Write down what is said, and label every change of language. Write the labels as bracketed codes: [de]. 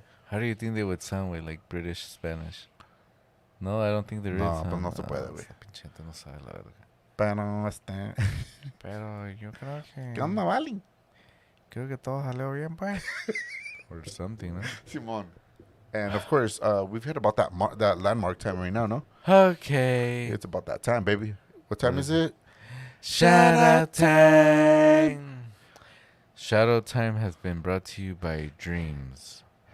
[en] How do you think they would sound, güey, like British Spanish? No, I don't think there is. [es] No, pues no se puede, güey. Esa pinche gente no sabe la verga. Pero Pero yo creo que... ¿qué onda, Vali? Creo que todo salió bien, pues. [en] Or something, ¿no? [es] Simon. [en] And of course, we've hit about that landmark time right now, no? Okay. It's about that time, baby. What time What is is it? Shout out time. Shout out time has been brought to you by Dreams.